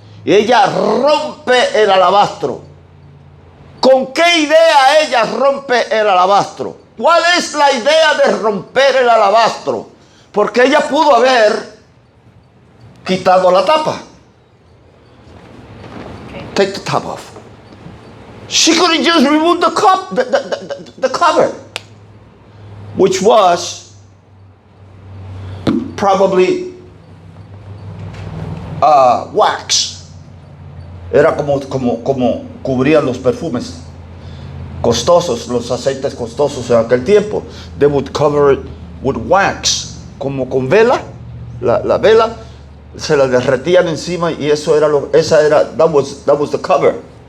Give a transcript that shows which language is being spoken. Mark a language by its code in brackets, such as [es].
[es] Y ella rompe el alabastro. ¿Con qué idea ella rompe el alabastro? ¿Cuál es la idea de romper el alabastro? Porque ella pudo haber quitado la tapa. [en] Take the top off. She could have just removed the cover, which was probably wax. [es] Era como cubrían los perfumes costosos, los aceites costosos en aquel tiempo. [en] They would cover it with wax, [es] como con vela. La vela se la derretían encima y eso era [en] that was the cover.